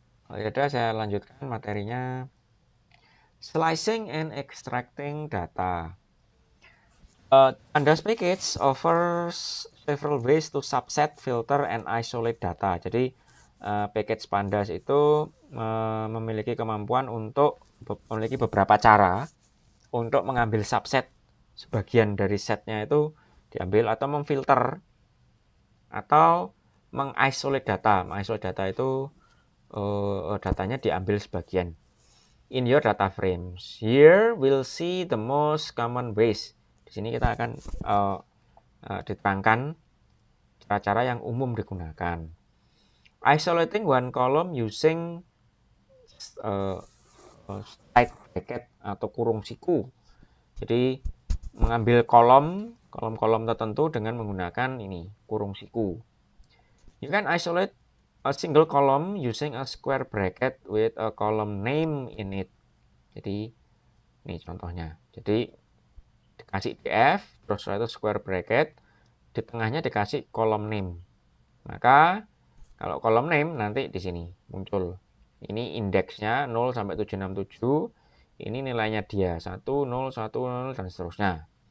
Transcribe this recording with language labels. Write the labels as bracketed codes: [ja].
[id] Kalau ada, saya lanjutkan materinya. [en] Slicing and extracting data. Pandas package offers several ways to subset, filter, and isolate data. [id] Jadi package Pandas itu memiliki kemampuan untuk memiliki beberapa cara untuk mengambil subset. Sebagian dari setnya itu diambil atau memfilter atau mengisolate data. Mengisolate data itu datanya diambil sebagian. [en] In your data frames, here we'll see the most common ways. [id] Di sini kita akan diterangkan cara-cara yang umum digunakan. [en] Isolating one column using tight bracket [id] atau kurung siku. Jadi mengambil kolom-kolom tertentu dengan menggunakan ini kurung siku. [en] You can isolate a single column using a square bracket with a column name in it. [id] Jadi ini contohnya. Jadi dikasih df, terus setelah itu square bracket, di tengahnya dikasih kolom name. Maka kalau kolom name nanti di sini muncul. Ini indeksnya 0 sampai 767. Ini nilainya dia 1, 0, 1, 0 dan seterusnya.